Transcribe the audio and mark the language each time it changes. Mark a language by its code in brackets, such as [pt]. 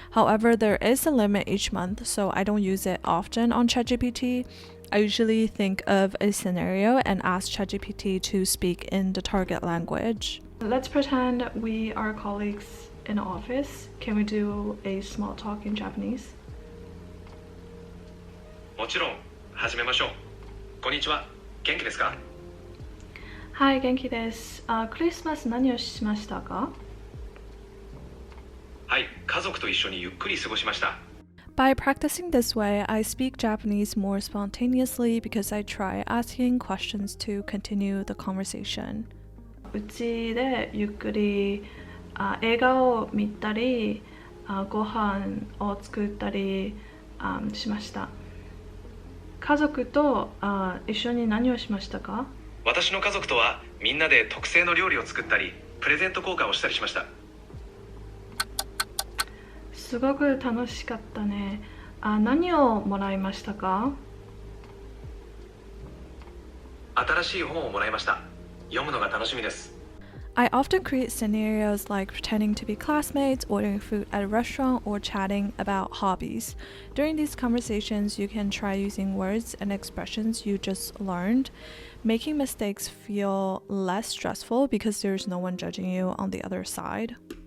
[en] However, there is a limit each month, so I don't use it often on ChatGPT. I usually think of a scenario and ask ChatGPT to speak in the target language. Let's pretend we are colleagues in an office. Can we do a small talk in Japanese? [ja] もちろん、始めましょう。こんにちは。元気ですか？はい、元気です。クリスマス何をしましたか？はい、家族と一緒にゆっくり過ごしました。 [en] By practicing this way, I speak Japanese more spontaneously because I try asking questions to continue the conversation. [ja] うちでゆっくり映画を見たりご飯を作ったりしました。家族と一緒に何をしましたか？私の家族とはみんなで特製の料理を作ったり、プレゼント交換をしたりしました。すごく楽しかったね。何をもらいましたか？新しい本をもらいました。読むのが楽しみです。 [en] I often create scenarios like pretending to be classmates, ordering food at a restaurant, or chatting about hobbies. During these conversations, you can try using words and expressions you just learned, making mistakes feel less stressful because there's no one judging you on the other side.